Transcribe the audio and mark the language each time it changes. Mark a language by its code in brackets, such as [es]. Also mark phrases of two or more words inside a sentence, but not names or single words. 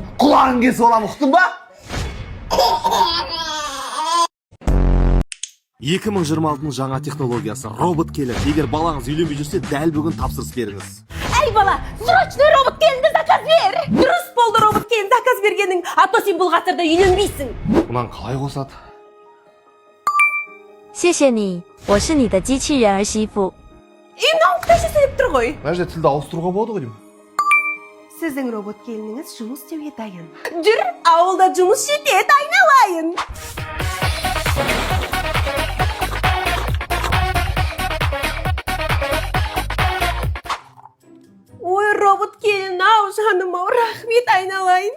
[kk] Сосын құлағың кесіп аламын, ұқтың ба? ...2026 жаңа технологиясы робот келеді. Егер балаңыз үйленбей жүрсе, дәл бүгін тапсырыс беріңіз. Эй, бала, срочно робот келінді заказ бер! Дұрыс болды робот келін заказ бергенің, а то сен бұл ғасырда үйленбейсің. Мұнан қалай қосады? [zh] 谢谢你，我是你的机器人儿媳妇。 [kk] Мынау қытайша сөйлеп тұр ғой. Мына жерде тілді ауыстыруға болады ғой деймін. Сіздің робот келініңіз жұмыс істеуге дайын. Жүр, ауылда жұмыс жетеді, айналайын. Ой, робот келін, ау жаным, ау, рахмет, айналайын.